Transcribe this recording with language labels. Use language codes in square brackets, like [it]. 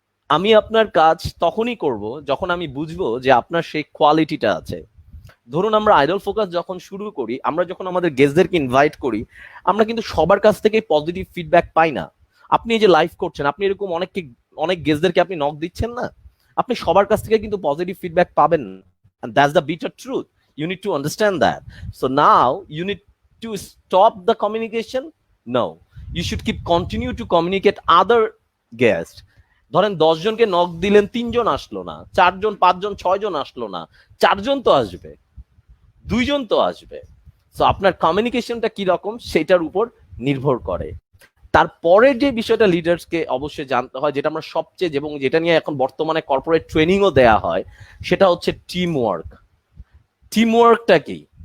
[bn] আমি আপনার কাজ তখনই করব যখন আমি বুঝবো যে আপনার সেই কোয়ালিটিটা আছে। ধরুন আমরা আইডল ফোকাস যখন শুরু করি, আমরা যখন আমাদের গেস্টদেরকে ইনভাইট করি, আমরা কিন্তু সবার কাছ থেকে পজিটিভ ফিডব্যাক পাই না। আপনি এই যে লাইভ করছেন, আপনি এরকম অনেক গেস্টদেরকে আপনি নক দিচ্ছেন না, আপনি সবার কাছ থেকে কিন্তু পজিটিভ ফিডব্যাক পাবেন না। [en] and that's the bitter truth. You need to understand that. So now you need to stop the communication. No, you should continue to communicate other guests. [bn] ধরেন 10 জনকে নক দিলেন, 3 জন আসলো না, 4 জন, 5 জন, 6 জন আসলো না, 4 জন তো আসবে, 2 জন তো আসবে। সো আপনার কমিউনিকেশনটা কি রকম সেটার উপর নির্ভর করে। তারপরে যে বিষয়টা লিডার্সকে অবশ্যই জানতে হয়, যেটা আমরা সবচেয়ে, এবং যেটা নিয়ে এখন বর্তমানে কর্পোরেট ট্রেনিংও দেয়া হয়, সেটা হচ্ছে টিম ওয়ার্ক। টিম ওয়ার্কটা কি?